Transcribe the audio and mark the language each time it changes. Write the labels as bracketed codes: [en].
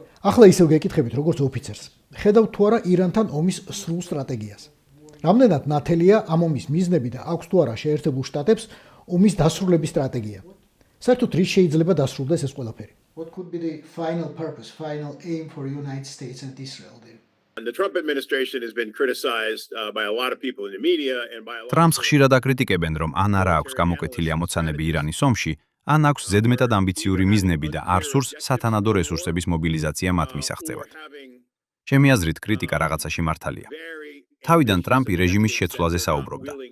[ka] ახლა ისევ გეკითხებით როგორც ოფიცერს. ხედავთ თუ არა ირანთან ომის სრულ სტრატეგიას. რამდენად ნათელია ამ ომის მიზნები და აქვს თუ არა შეერთებულ შტატებს ომის დასრულების სტრატეგია. საერთოდ რის შეიძლება დასრულდეს ეს ყველაფერი? [en] What could be the final purpose, final aim for United States and Israel there? The Trump administration has been criticized by a lot of people in the media and by a lot [ka] ტრამპს ხშირად აკრიტიკებენ, რომ ან არა აქვს გამოკვეთილი ამოცანები ირანის ომში, ან აქვს ზედმეტად ამბიციური მიზნები და არ სურს სათანადო რესურსების მობილიზაცია მათ მისაღწევად. ჩემი აზრით, კრიტიკა რაღაცაში მართალია. თავიდან ტრამპი რეჟიმის შეცვლაზე საუბრობდა.